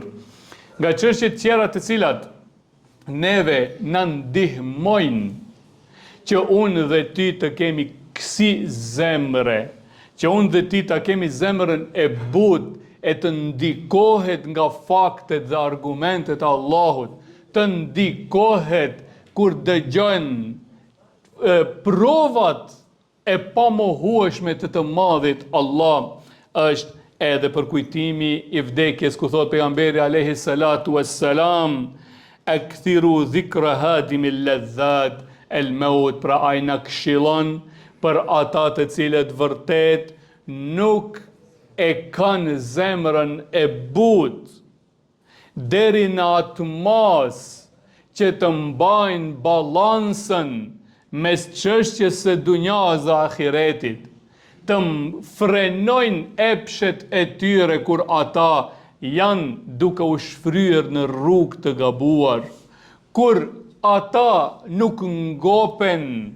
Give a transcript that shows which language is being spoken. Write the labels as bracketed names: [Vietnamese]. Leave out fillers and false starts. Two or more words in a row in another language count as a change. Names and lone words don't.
[Albanian] Nga çështjet tjera të cilat neve na ndihmojnë që unë dhe ty të kemi kësi zemre, që unë dhe ty të kemi zemrën e butë, e të ndikohet nga faktet dhe argumentet e Allahut, të ndikohet kur dëgjojnë provat e pamohueshme të madhit Allah, është edhe për kujtimi i vdekjes, ku thot pejgamberi [Arabic] عليه الصلاة والسلام أكثروا ذكر هادم اللذات الموت, [Albanian] pra ai na këshillon për ata të cilët vërtet nuk e kanë zemrën e butë deri në atë mas që të mbajnë balansën mes çështjes së dunjas dhe ahiretit, të frenojnë epshet e tyre kur ata janë duke u shfryer në rrugë të gabuar, kur ata nuk ngopen